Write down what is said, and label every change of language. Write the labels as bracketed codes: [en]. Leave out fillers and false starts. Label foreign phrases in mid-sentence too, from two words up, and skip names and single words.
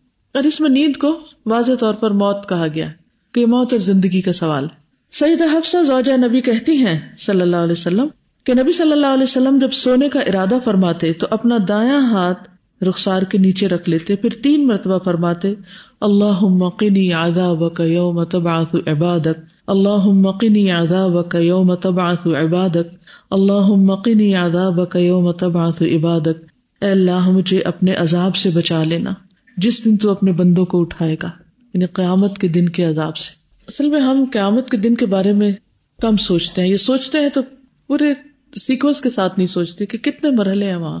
[ur] اور اس میں نیند کو واضح طور پر موت کہا گیا کہ موت اور زندگی کا سوال. سیدہ حفصہ زوجہ نبی کہتی ہیں صلی اللہ علیہ وسلم کہ نبی صلی اللہ علیہ وسلم جب سونے کا ارادہ فرماتے تو اپنا دایاں ہاتھ رخسار کے نیچے رکھ لیتے, پھر 3 مرتبہ فرماتے, [ar] اللہم قنی عذابک یوم تبعث عبادک, اللہم قنی عذابک یوم تبعث عبادک, اللہم قنی عذابک یوم تبعث عبادک. [ur] اے اللہ مجھے اپنے عذاب سے بچا لینا جس دن تو اپنے بندوں کو اٹھائے گا, یعنی قیامت کے دن کے عذاب سے. اصل میں ہم قیامت کے دن کے بارے میں کم سوچتے ہیں, یہ سوچتے ہیں تو پورے سیکوینس کے ساتھ نہیں سوچتے کہ کتنے مرحلے ہیں وہاں.